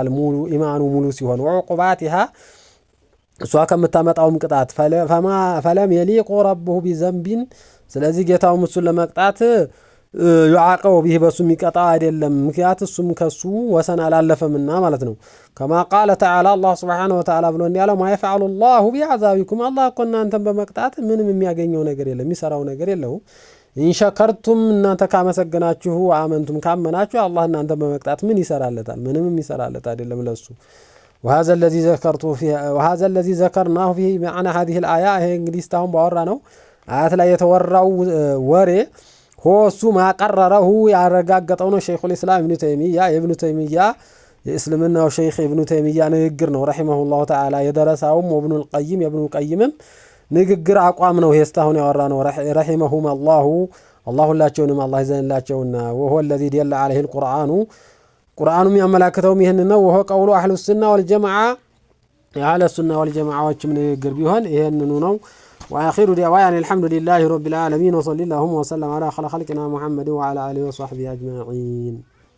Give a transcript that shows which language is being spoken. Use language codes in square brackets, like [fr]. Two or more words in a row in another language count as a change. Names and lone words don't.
[am] ሙሉ ኢማኑ ሙሉ ሲሆን وعقوباتها እሷ ከምታመጣውም ቅጣት [ar] فلم يليق ربه بذنب [am] ስለዚህ ጌታው እሱን ለመቅጣት [ar] يعاقب به [am] በሱ የሚቀጣ አይደለም ምክንያት እሱም ከሱ ወሰን አላለፈምና ማለት ነው [ar] كما قال تعالى الله سبحانه وتعالى [am] ብሎ እንዲያለው [ar] ما يفعل الله بعذابكم الله [am] እኮ እናንተን በመቅጣት ምንም የሚያገኘው ነገር የለም የሚሰራው ነገር የለው [ar] إن شكرتم [am] እናንተ ካመሰገናችሁ አመንቱም ካመናችሁ አላህ እናንተን በመቅጣት ምን ይሰራለታል ምንም ይሰራለት አይደለም ለሱ [ar] وهذا الذي ذكرناه في معنى هذه الآية [am] ይሄ እንግዲህ እስካሁን ባወራ ነው አያት ላይ የተወራው ወሬ [ar] هو ما قرره [am] ያረጋገጠው ነው ሸይኹል ኢስላም ኢብኑ ተይሚያ የእስልምናው ሸይኽ ኢብኑ ተይሚያ ንግግር ነው [ar] رحمه الله تعالى [am] የደረሳውም ወብኑ القيم የብኑ القيمም ንግግር አቋም ነው የስታሁን ያወራ ነው [ar] رحمهم الله [am] ሁላቸውንም አላህ ይዘንላቸውና [ar] وهو الذي دل عليه القرآن [am] ቁርአኑም ያመላክተውም ይሄን ነው [ar] وهو قول اهل السنه والجماعه اهل السنه والجماعዎችም [am] ንግግር ቢሆን ይሄንኑ ነው [ar] وآخر دعوانا الحمد لله رب العالمين وصلى الله وسلم على خلقنا محمد وعلى آله وصحبه أجمعين